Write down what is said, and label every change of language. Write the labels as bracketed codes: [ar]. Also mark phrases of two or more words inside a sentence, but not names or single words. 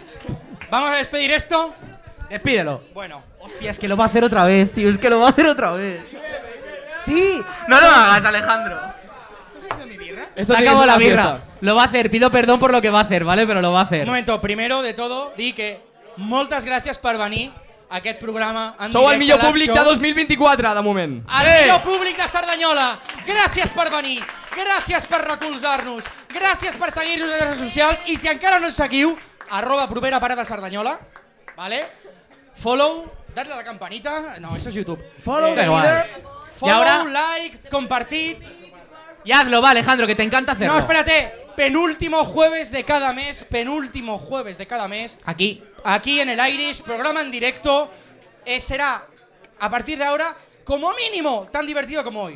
[es] Vamos a despedir esto. Despídelo. Bueno. Hostia, es que lo va a hacer otra vez, tío. Es que lo va a hacer otra vez. Sí. No lo hagas, Alejandro. Esto Se tiene que acabó ser la una birra. fiesta. Lo va a hacer. Pido perdón por lo que va a hacer, ¿vale? Pero lo va a hacer. Un momento, primero de todo, [ca] di que moltes gràcies per venir a aquest programa en Sou el directe millor [en] live [ca] públic [en] show. [ca] de 2024, de moment. El millor públic de Cerdanyola. Gràcies per venir. Gràcies per recolzar-nos. Gràcies per seguir-nos a les xarxes socials. I si encara no ens seguiu, @propera parada Cerdanyola. [es] ¿Vale? Follow, darle a la campanita. No, eso es YouTube. [en] Follow the [es] igual. [en] leader. [es] Y Follow, ahora- like, compartid. Y hazlo, va, Alejandro, que te encanta hacerlo. No, espérate. Penúltimo jueves de cada mes. Penúltimo jueves de cada mes. Aquí. Aquí en el Irish, programa en directo. Será, a partir de ahora, como mínimo, tan divertido como hoy.